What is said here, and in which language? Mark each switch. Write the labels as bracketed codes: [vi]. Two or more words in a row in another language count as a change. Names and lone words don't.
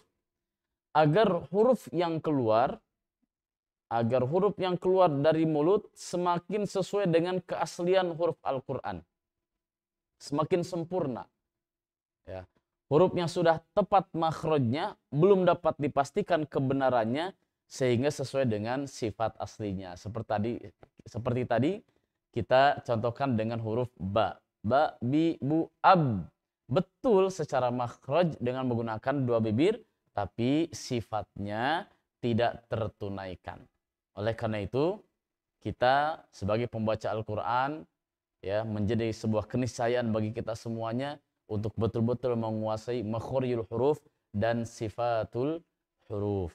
[id] Agar huruf yang keluar dari mulut semakin sesuai dengan keaslian huruf Al-Quran. Semakin sempurna. Ya. Huruf yang sudah tepat makhrajnya belum dapat dipastikan kebenarannya sehingga sesuai dengan sifat aslinya. Seperti tadi kita contohkan dengan huruf ba. Ba, bi, bu, ab. Betul secara makhraj dengan menggunakan dua bibir, tapi sifatnya tidak tertunaikan. Oleh karena itu, kita sebagai pembaca Al-Quran, ya, menjadi sebuah keniscayaan bagi kita semuanya untuk betul-betul menguasai [ar] مخرج الحروف [id] dan [ar] صفة الحروف.